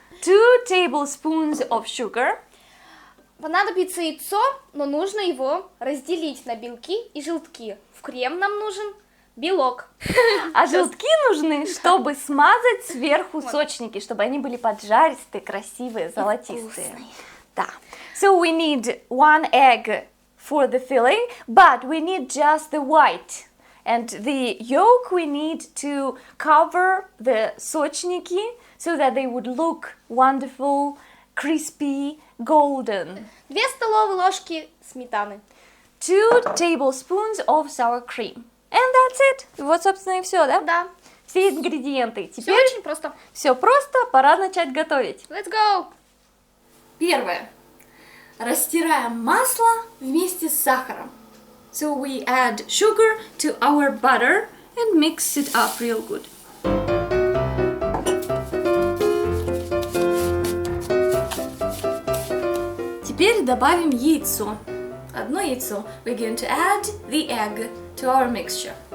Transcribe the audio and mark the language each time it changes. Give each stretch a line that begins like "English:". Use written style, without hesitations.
English: 2 tablespoons of sugar.
Russian: Понадобится яйцо, но нужно его разделить на белки и желтки. В крем нам нужен белок. А желтки нужны, чтобы смазать сверху сочники, чтобы они были поджаристые, красивые, золотистые. Вкусные. Да.
English: So we need 1 egg for the filling, but we need just the white. And the yolk we need to cover the сочники so that they would look wonderful, crispy, golden.
Russian: 2 столовые ложки сметаны.
English: 2 tablespoons of sour cream. And that's it.
Russian: Вот, собственно, и все, да? Да. Все ингредиенты. Все Теперь очень просто. все просто, пора начать готовить.
English: Let's go!
Russian: Первое. Растираем масло вместе с сахаром.
English: So we add sugar to our butter and mix it up real good.
Russian: Теперь добавим яйцо. Одно яйцо.
English: We're going to add the egg to our mixture.